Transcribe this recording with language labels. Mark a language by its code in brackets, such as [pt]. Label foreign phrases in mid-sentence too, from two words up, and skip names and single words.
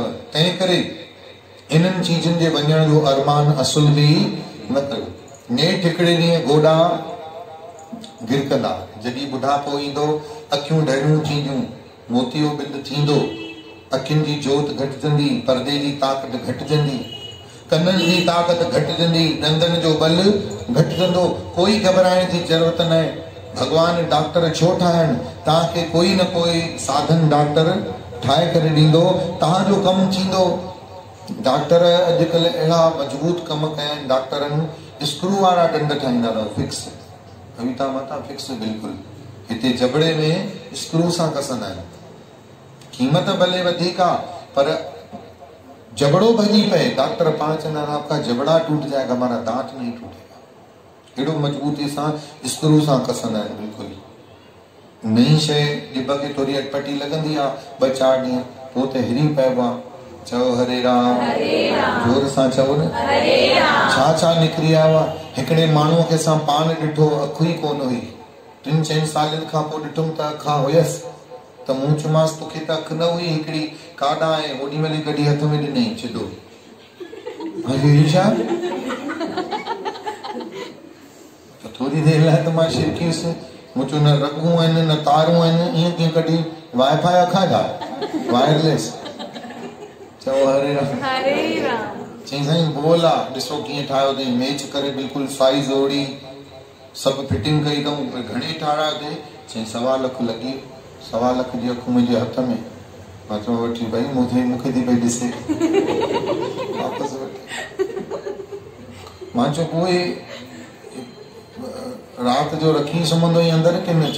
[sd] तंहिं करे इन्हनि चीजनि जे वञण जो अरमान असुल बि न कयो। नेठि हिकिड़े ॾींहुं गोॾा गिरकंदा, जॾहिं बुढ़ापो ईंदो, अखियूं ढरियूं थींदियूं, मोतियो बिंद थींदो, अखियुनि जी जोत घटिजंदी, परदे जी ताक़त घटिजंदी, कननि जी ताक़त घटिजंदी, ॾंदनि जो बल घटिजंदो। कोई घबराइण जी ज़रूरत न आहे। भॻवानु डॉक्टर छो ठाहिनि? तव्हांखे कोई न कोई साधन डॉक्टर ठाहे करे ॾींदो, तव्हांजो कमु थींदो। डॉक्टर अॼुकल्ह अहिड़ा मज़बूत कम कया आहिनि डॉक्टरनि, स्क्रू वारा डंड ठाहींदा अथव, फिक्स कविता माता फिक्स, बिल्कुलु हिते जबड़े में स्क्रू सां कसंदा आहिनि। कीमत भले वधीक आहे, पर जबड़ो भॼी पए, डॉक्टर पाण चवंदा आहिनि [hi] आपका जबड़ा टूट जाएगा, हमारा दांत नहीं टूटेगा। [sd] एॾो मजबूती सां स्क्रू सां कसंदा आहिनि। बिल्कुलु नई शइ ॼिभ खे थोरी अटपटी लॻंदी आहे 2-4 ॾींहं, पोइ त हिरी पइबो आहे। चओ हरे राम, जोर सां चओ न। छा छा निकिरी आयो आहे। हिकिड़े माण्हूअ खे असां पान ॾिठो, अखु ई कोन हुई। 3-4 सालनि खां पोइ ॾिठुमि त अखां हुयसि, त मूं चयोमांसि तोखे त अखि न हुई, हिकिड़ी काॾा आहे, ओॾी महिल कढी हथ में ॾिनई चिदो। छा थोरी देरि लाइ त मां शिरकियुसि, मूं चयो न रगूं आहिनि न तारूं आहिनि, ईअं कीअं कढी। वाईफाई अखां छा वायरलेस। चओ हरे राम। चई साईं बोल आहे, ॾिसो कीअं ठाहियो अथई, मैच करे बिल्कुलु साइज़ ओड़ी, सभु फिटिंग कई अथऊं। घणे ठाहिरायो अथई? चई 1.25 लख लॻी। 1.25 लख जी अखु मुंहिंजे हथ में। मां चयो वठी भाई, मूंखे थी पई ॾिसे। वापसि वठी मां चयो पोइ राति जो रखी सुम्हंदो ई अंदरि की न?